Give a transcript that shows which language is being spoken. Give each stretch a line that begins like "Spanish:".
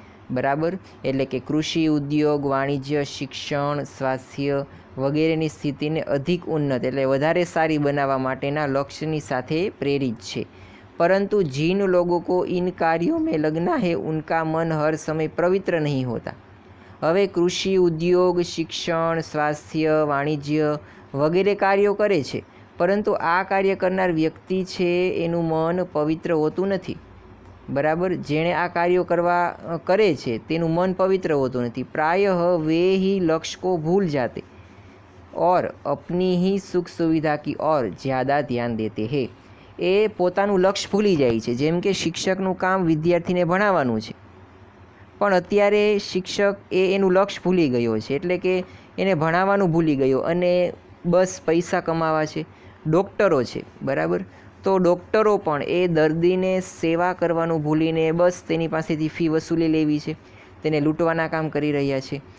Hindi: बराबर.
Gujarati: એટલે કે કૃષિ, ઉદ્યોગ, વાણિજ્ય, શિક્ષણ, સ્વાસ્થ્ય વગેરેની સ્થિતિને અધિક ઉન્નત એટલે વધારે સારી બનાવવા માટેના લક્ષ્યની સાથે પ્રેરિત છે.
Hindi: परंतु जिन लोगों को इन कार्यों में लगना है उनका मन हर समय पवित्र नहीं होता.
Gujarati: હવે કૃષિ, ઉદ્યોગ, શિક્ષણ, સ્વાસ્થ્ય, વાણિજ્ય વગેરે કાર્યો કરે છે, પરંતુ આ કાર્ય કરનાર વ્યક્તિ છે એનું મન પવિત્ર હોતું નથી.
Hindi: बराबर.
Gujarati: જેણે આ કાર્યો કરે છે તેનું મન પવિત્ર હોતું નથી.
Hindi: प्रायः वे ही लक्ष्य को भूल जाते और अपनी ही सुख सुविधा की ओर ज़्यादा ध्यान देते हैं.
Gujarati: એ પોતાનું લક્ષ્ય ભૂલી જાય છે. જેમ કે શિક્ષકનું કામ વિદ્યાર્થીને ભણાવવાનું છે, પણ અત્યારે શિક્ષક એનું લક્ષ્ય ભૂલી ગયો છે, એટલે કે એને ભણાવવાનું ભૂલી ગયો અને બસ પૈસા કમાવા છે. ડૉક્ટરો છે, બરાબર, તો ડૉક્ટરો પણ એ દર્દીને સેવા કરવાનું ભૂલીને બસ તેની પાસેથી ફી વસૂલી લેવી છે, તેને લૂંટવાના કામ કરી રહ્યા છે.